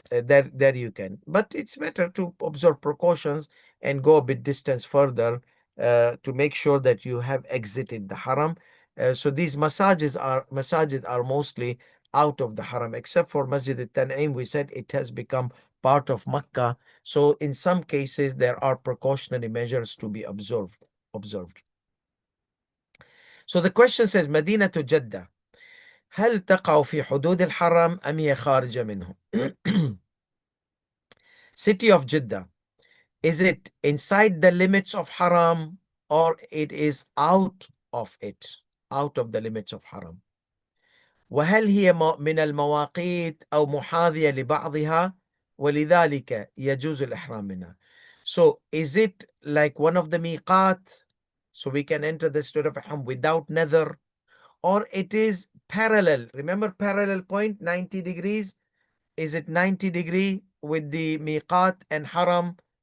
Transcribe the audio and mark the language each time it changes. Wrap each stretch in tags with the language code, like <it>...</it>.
<en>There you can. But it's better to observe precautions and go a bit distance further to make sure that you have exited the haram. So these masajid are mostly out of the haram, except for Masjid al-Tan'im. We said it has become part of Makkah. So in some cases, there are precautionary measures to be observed. So the question says, Madinah to Jeddah,</en> <ar>هل تقع في حدود الحرم أم هي خارجة منه?</ar> <en>City of Jeddah, is it inside the limits of haram or it is out of it, out of the limits of haram?</en> <ar>وهل هي من المواقيت أو محاذية لبعضها ولذلك يجوز الإحرام منها?</ar> <en>So is it like one of the miqat, so we can enter the state of ihram without nether, or it is parallel? Remember parallel point, 90 degrees. Is it 90 degree with the miqat and haram?</en>